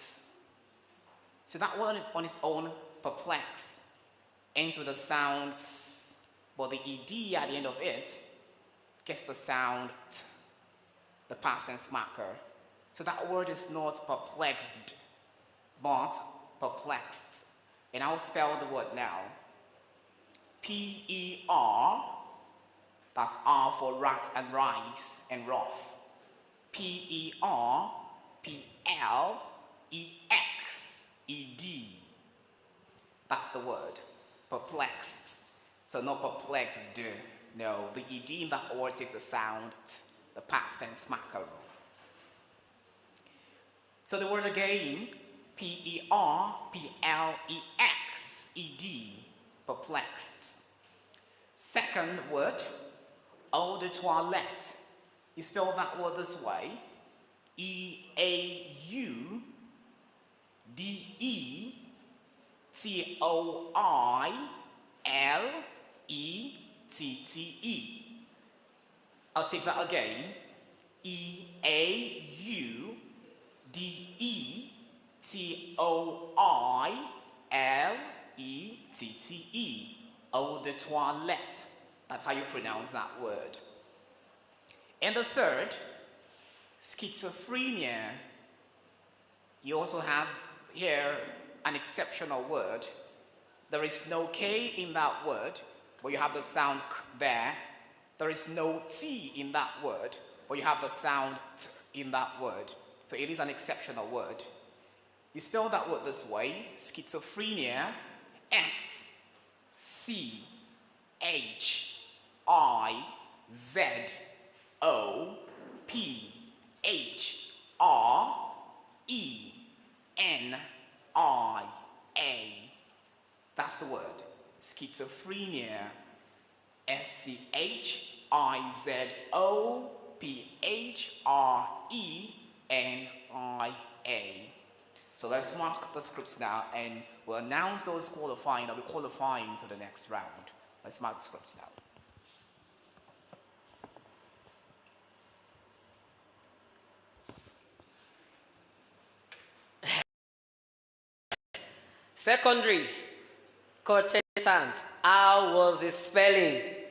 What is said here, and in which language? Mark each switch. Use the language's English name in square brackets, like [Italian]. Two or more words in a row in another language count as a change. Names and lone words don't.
[English] So that one is on its own perplex, ends with the sound S, but the ED at the end of it gets the sound T, the past tense marker. So that word is not perplexed, but perplexed. And I'll spell the word now. P-E-R, that's R for rat and rice and rough. P-E-R-P-L-E-X-E-D. That's the word, perplexed. So not perplexed, no. The ED in that word takes the sound T, the past tense marker. So the word again, P-E-R-P-L-E-X-E-D, perplexed. Second word, [French] eau de toilette. [English] You spell that word this way, E-A-U-D-E-T-O-I-L-E-T-T-E. I'll take that again, E-A-U-D-E-T-O-I-L-E-T-T-E. [French] Eau de toilette. [English] That's how you pronounce that word. And the third, schizophrenia. You also have here an exceptional word. There is no K in that word, but you have the sound K there. There is no T in that word, but you have the sound T in that word. So it is an exceptional word. You spell that word this way, schizophrenia, S-C-H-I-Z-O-P-H-R-E-N-I-A. That's the word, schizophrenia, S-C-H-I-Z-O-P-H-R-E-N-I-A. So let's mark the scripts now, and we'll announce those qualifying that will be qualifying to the next round. Let's mark the scripts now. Secondary, contestant, how was the spelling?